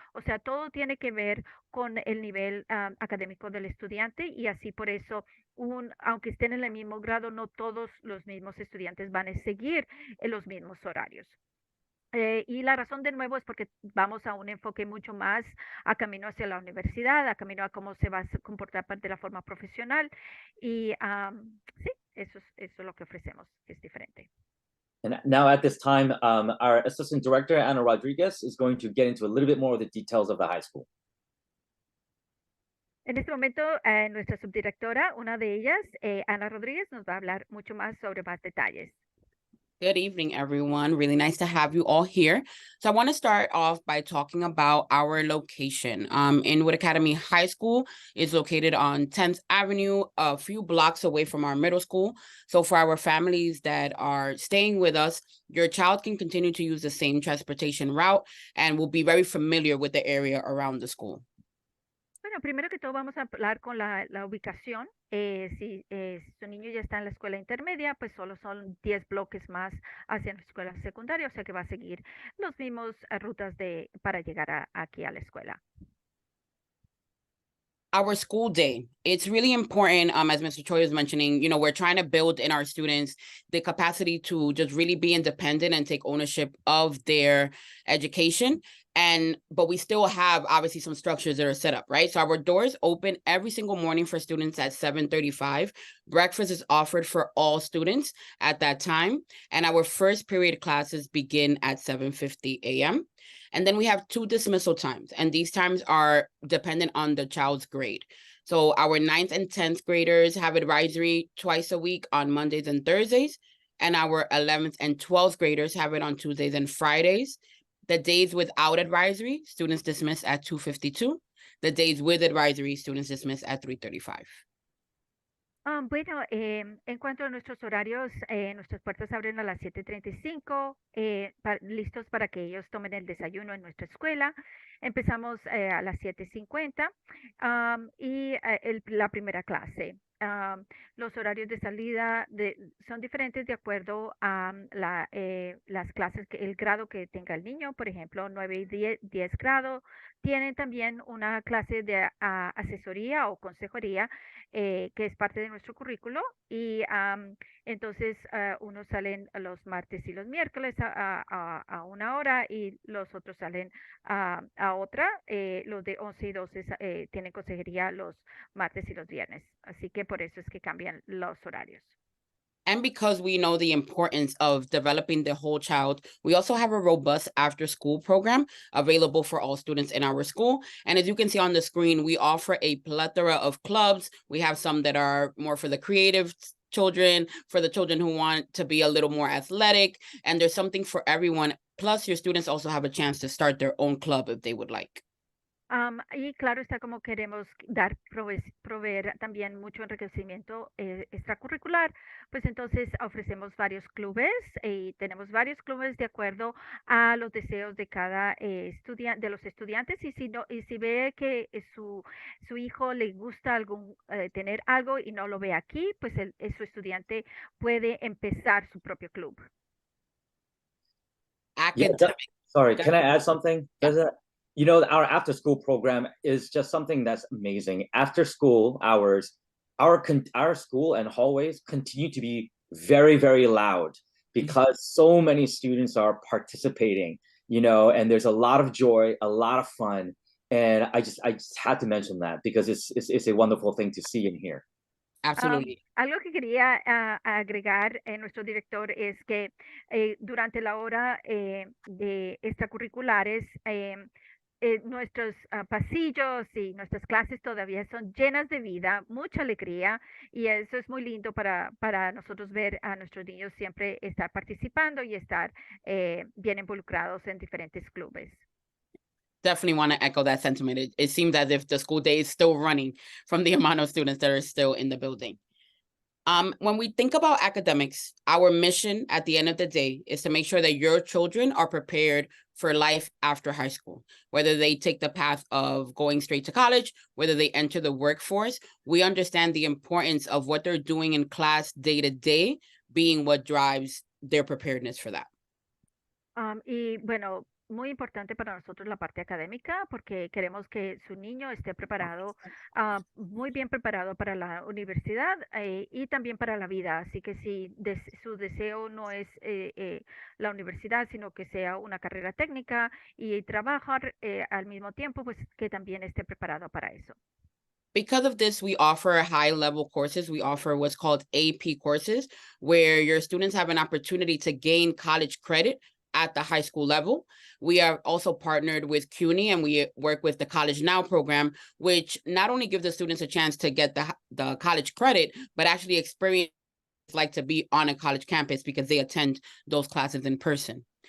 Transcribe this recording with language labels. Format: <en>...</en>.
<es>O sea, todo tiene que ver con el nivel académico del estudiante y así por eso aunque estén en el mismo grado, no todos los mismos estudiantes van a seguir en los mismos horarios. Y la razón de nuevo es porque vamos a un enfoque mucho más a camino hacia la universidad, a camino a cómo se va a comportar de la forma profesional. Y sí, eso es lo que ofrecemos, que es diferente.</es> <en>And now at this time, our Assistant Director, Ana Rodriguez, is going to get into a little bit more of the details of the high school.</en> <es>En este momento, nuestra subdirectora, una de ellas, Ana Rodríguez, nos va a hablar mucho más sobre más detalles.</es> <en>Good evening, everyone. Really nice to have you all here. So I want to start off by talking about our location. Inwood Academy High School is located on 10th Avenue, a few blocks away from our middle school. So for our families that are staying with us, your child can continue to use the same transportation route and will be very familiar with the area around the school.</en> <es>Bueno, primero que todo vamos a hablar con la ubicación. Si su niño ya está en la escuela intermedia, pues solo son 10 bloques más hacia la escuela secundaria, o sea que va a seguir los mismos rutas para llegar aquí a la escuela.</es> <en>Our school day, it's really important, as Mr. Choi was mentioning, we're trying to build in our students the capacity to just really be independent and take ownership of their education. But we still have obviously some structures that are set up, right? So our doors open every single morning for students at 7:35. Breakfast is offered for all students at that time. And our first period classes begin at 7:50 a.m. And then we have 2 dismissal times, and these times are dependent on the child's grade. So our 9th and 10th graders have advisory twice a week on Mondays and Thursdays, and our 11th and 12th graders have it on Tuesdays and Fridays. The days without advisory, students dismiss at 2:52. The days with advisory, students dismiss at 3:35.</en> <es>Bueno, en cuanto a nuestros horarios, nuestras puertas abren a las 7:35, listos para que ellos tomen el desayuno en nuestra escuela. Empezamos a las 7:50 y la primera clase. Los horarios de salida son diferentes de acuerdo a las clases, el grado que tenga el niño. Por ejemplo, 9 y 10 grados tienen también una clase de asesoría o consejería que es parte de nuestro currículo y entonces unos salen los martes y los miércoles a una hora y los otros salen a otra. Los de 11 y 12 tienen consejería los martes y los viernes. Así que por eso es que cambian los horarios.</es> <en>And because we know the importance of developing the whole child, we also have a robust after school program available for all students in our school. And as you can see on the screen, we offer a plethora of clubs. We have some that are more for the creative children, for the children who want to be a little more athletic, and there's something for everyone. Plus, your students also have a chance to start their own club if they would like.</en> <es>Y claro está como queremos dar, proveer también mucho enriquecimiento extracurricular, pues entonces ofrecemos varios clubes y tenemos varios clubes de acuerdo a los deseos de cada estudiante, de los estudiantes y si no, y si ve que su hijo le gusta algún tener algo y no lo ve aquí, pues su estudiante puede empezar su propio club.</es> <en>Sorry, can I add something? You know, our after school program is just something that's amazing. After school hours, our school and hallways continue to be very, very loud because so many students are participating, you know, and there's a lot of joy, a lot of fun. And I just had to mention that because it's a wonderful thing to see and hear. Absolutely.</en> <es>Algo que quería agregar nuestro director es que durante la hora de extracurriculares, nuestros pasillos y nuestras clases todavía son llenas de vida, mucha alegría y eso es muy lindo para nosotros ver a nuestros niños siempre estar participando y estar bien involucrados en diferentes clubes.</es> <en>Definitely want to echo that sentiment. It seems as if the school day is still running from the amount of students that are still in the building. When we think about academics, our mission at the end of the day is to make sure that your children are prepared for life after high school, whether they take the path of going straight to college, whether they enter the workforce. We understand the importance of what they're doing in class day to day being what drives their preparedness for that.</en> <es>Y bueno, muy importante para nosotros la parte académica porque queremos que su niño esté preparado, muy bien preparado para la universidad y también para la vida. Así que si su deseo no es la universidad, sino que sea una carrera técnica y trabajar al mismo tiempo, pues que también esté preparado para eso.</es> <en>Because of this, we offer high-level courses. We offer what's called AP courses, where your students have an opportunity to gain college credit at the high school level. We are also partnered with CUNY and we work with the College Now program, which not only gives the students a chance to get the college credit, but actually experience like to be on a college campus because they attend those classes in person.</en>